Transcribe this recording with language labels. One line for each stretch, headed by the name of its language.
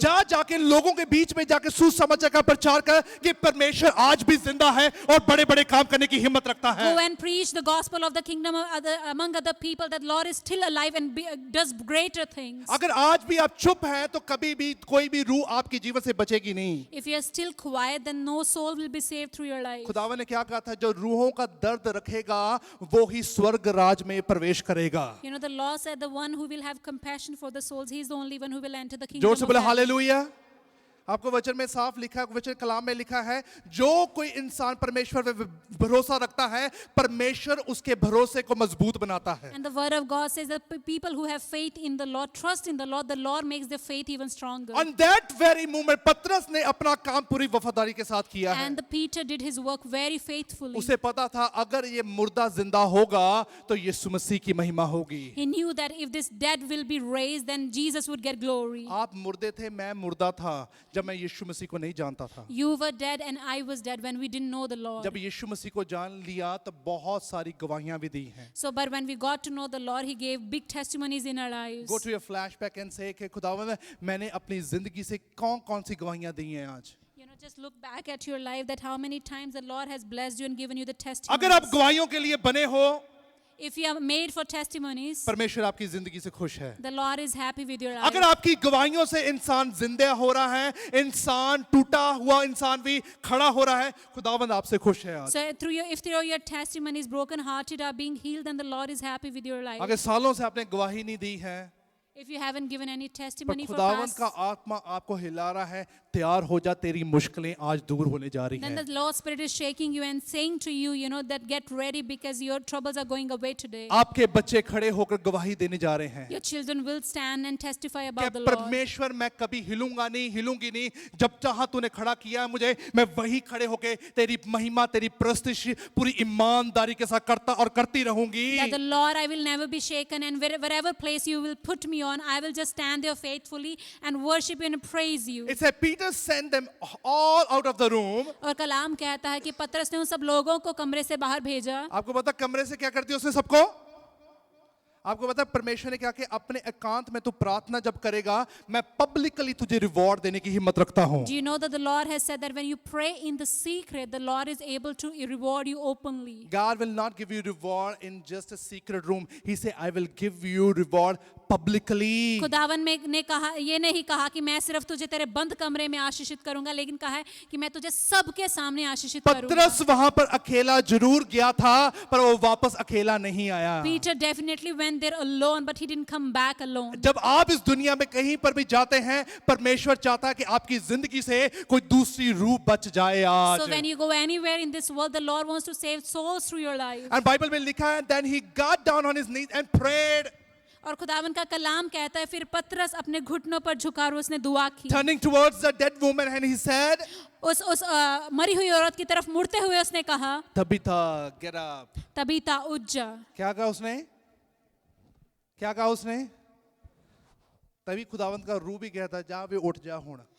Hindi: जा जाके लोगों के बीच में जाके सुसमाचार का प्रचार कर कि परमेश्वर आज भी जिंदा है और बड़े बड़े काम करने की हिम्मत रखता है।
English: Go and preach the gospel of the kingdom among other people, that Lord is still alive and does greater things.
Hindi: अगर आज भी आप चुप हैं तो कभी भी कोई भी रूह आपके जीवन से बचेगी नहीं।
English: If you are still quiet, then no soul will be saved through your life.
Hindi: खुदावन ने क्या कहा था, जो रूहों का दर्द रखेगा वो ही स्वर्ग राज में प्रवेश करेगा।
English: The Lord said the one who will have compassion for the souls, he is the only one who will enter the kingdom
Hindi: जोर
English: of
Hindi: से बोले
English: heaven.
Hindi: हालेलुया। आपको वचन में साफ लिखा है, वचन कलाम में लिखा है, जो कोई इंसान परमेश्वर पे भरोसा रखता है, परमेश्वर उसके भरोसे को मजबूत बनाता है।
English: And the word of God says that people who have faith in the Lord, trust in the Lord makes their faith even stronger. On that very moment
Hindi: पतरस ने अपना काम पूरी वफादारी के साथ किया है।
English: And the Peter did his work very faithfully.
Hindi: उसे पता था अगर ये मुर्दा जिंदा होगा तो यीशु मसीह की महिमा होगी।
English: He knew that if this dead will be raised, then Jesus would get glory.
Hindi: आप मुर्दे थे, मैं मुर्दा था जब मैं यीशु मसीह को नहीं जानता था।
English: You were dead and I was dead when we didn't know the Lord.
Hindi: जब यीशु मसीह को जान लिया तो बहुत सारी गवाहियां भी दी हैं।
English: So, but when we got to know the Lord, He gave big testimonies in our lives. Go to your flashback and say
Hindi: कि खुदावंद मैंने अपनी जिंदगी से कौन-कौन सी गवाहियां दी हैं आज।
English: Just look back at your life, that how many times the Lord has blessed you and given you the
Hindi: अगर
English: testimonies.
Hindi: आप गवाहियों के लिए बने हो,
English: If you are made for testimonies,
Hindi: परमेश्वर आपकी जिंदगी से खुश है।
English: the Lord is happy with your life.
Hindi: अगर आपकी गवाहियों से इंसान जिंदा हो रहा है, इंसान टूटा हुआ इंसान भी खड़ा हो रहा है, खुदावंद आपसे खुश है आज।
English: So if through your testimonies broken hearted are being healed, then the Lord is happy with your life.
Hindi: अगर सालों से आपने गवाही नहीं दी है,
English: If you haven't given any
Hindi: पर
English: testimony for
Hindi: खुदावंद
English: past,
Hindi: का आत्मा आपको हिला रहा है, तैयार हो जा, तेरी मुश्किलें आज दूर होने जा रही
English: then the Lord's Spirit is shaking you and saying to you, that get ready because your troubles are going away today.
Hindi: आपके बच्चे खड़े होकर गवाही देने जा रहे हैं
English: Your children will stand and testify
Hindi: कि
English: about the Lord.
Hindi: परमेश्वर मैं कभी हिलूंगी नहीं, जब चाहा तूने खड़ा किया है मुझे, मैं वही खड़े होके तेरी महिमा, तेरी प्रस्तिश पूरी ईमानदारी के साथ करता और करती रहूंगी।
English: That the Lord, I will never be shaken, and wherever place you will put me on, I will just stand there faithfully and worship you and praise you. It said Peter sent them all out of the room.
Hindi: और कलाम कहता है कि पतरस ने उन सब लोगों को कमरे से बाहर भेजा। आपको पता कमरे से क्या करती है उसने सबको? आपको पता परमेश्वर ने क्या कि अपने एकांत में तू प्रार्थना जब करेगा, मैं पब्लिकली तुझे रिवॉर्ड देने की हिम्मत रखता हूं।
English: Do you know that the Lord has said that when you pray in the secret, the Lord is able to reward you openly. God will not give you reward in just a secret room. He said, I will give you reward publicly.
Hindi: खुदावन ने कहा, ये नहीं कहा कि मैं सिर्फ तुझे तेरे बंद कमरे में आशीषित करूंगा, लेकिन कहा है कि मैं तुझे सबके सामने आशीषित करूंगा। पतरस वहां पर अकेला जरूर गया था, पर वो वापस अकेला नहीं आया।
English: Peter definitely went there alone, but he didn't come back alone.
Hindi: जब आप इस दुनिया में कहीं पर भी जाते हैं, परमेश्वर चाहता है कि आपकी जिंदगी से कोई दूसरी रूह बच जाए आज।
English: So when you go anywhere in this world, the Lord wants to save souls through your life. And Bible
Hindi: में लिखा है,
English: then he got down on his knees and prayed.
Hindi: और खुदावन का कलाम कहता है, फिर पतरस अपने घुटनों पर झुका और उसने दुआ की।
English: Turning towards the dead woman and he said,
Hindi: उस मरी हुई औरत की तरफ मुड़ते हुए उसने कहा,
English: Tabitha, get up.
Hindi: तबीता उठ जा। क्या कहा उसने? क्या कहा उसने? तभी खुदावंत का रूह भी कहता है, जा वे उठ जा हुण।